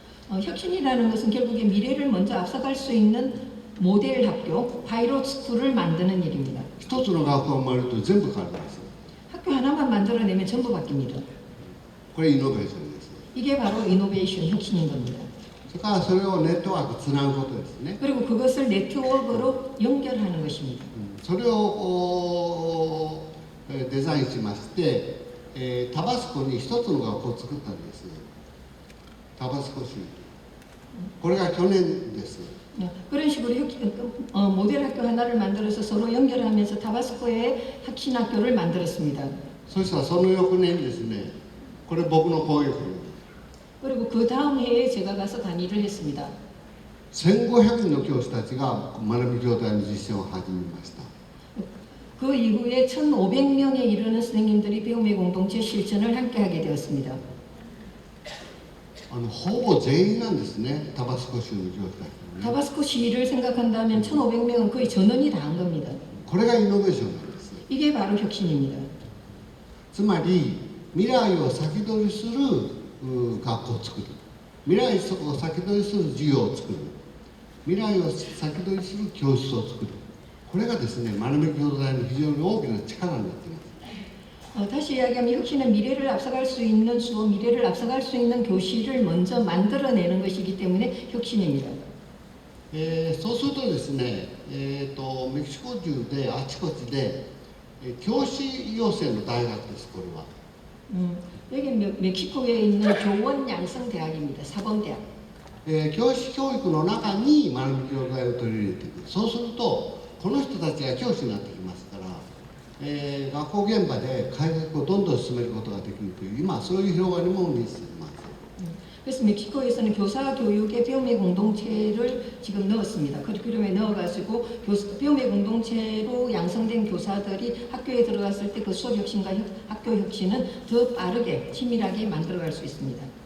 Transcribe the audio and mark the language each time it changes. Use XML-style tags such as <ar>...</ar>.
<ko>혁신이라는 것은 결국에 미래를 먼저 앞서갈 수 있는 모델 학교, 파이럿 스쿨을 만드는 일입니다.</ko> <ja>一つの学校が生まれると全部変わります。</ja> <ko>학교 하나만 만들어내면 전부 바뀝니다.</ko> <ja>これイノベーションです。</ja> <ko>이게 바로 이노베이션, 혁신인 겁니다.</ko> <ja>それからそれをネットワークつなぐことですね。</ja> <ko>그리고 그것을 네트워크로 연결하는 것입니다.</ko> <ja>それをデザインしまして、タバスコに一つの学校を作ったんです。タバスコ州。これが去年です。</ja> <ko>그런 식으로 모델 학교 하나를 만들어서 서로 연결하면서 타바스코에 혁신 학교를 만들었습니다.</ko> <ja>そしたらその翌年ですね、これ僕の講義。</ja> <ko>그리고 그 다음 해에 제가 가서 강의를 했습니다.</ko> <ja>1500人の教師たちが学び協会の実践を始めました。</ja> <ko>그 이후에 1,500명에 이르는 선생님들이 배움의 공동체 실천을 함께 하게 되었습니다.</ko> <ja>ほぼ全員なんですね、タバスコ州の教師たち、ね。</ja> <ko>타바스코 시를 생각한다면 1,500명은 거의 전원이 다 한 겁니다.</ko> <ja>これがイノベーションなんです。</ja> <ko>이게 바로 혁신입니다.</ko> <ja>つまり未来を先取りする学校を作る、未来を先取りする授業を作る、未来を先取りする教室を作る、これがですね、学び共同体の非常に大きな力になっています。</ja> <ko>다시 이야기하면 혁신은 미래를 앞서갈 수 있는 수업, 미래를 앞서갈 수 있는 교실을 먼저 만들어내는 것이기 때문에 혁신입니다.</ko> <ja>そうするとですね、メキシコ中であちこちで、教師養成の大学です、これは。</ja> <ko>여기 멕시코에 있는 교원 양성 대학입니다. 사범대학.</ko> <ja>教師教育の中に学び協会を取り入れていく。そうするとこの人たちが教師になってきますから、学校現場で改革をどんどん進めることができるという、今そういう広がりも見せています。</ja> <ko>그래서 멕시코에서는 교사 교육의 배움의 공동체를 지금 넣었습니다. 커리큘럼에 넣어가지고 배움의 공동체로 양성된 교사들이 학교에 들어갔을 때 그 수업 혁신과 학교 혁신은 더 빠르게 치밀하게 만들어갈 수 있습니다.</ko>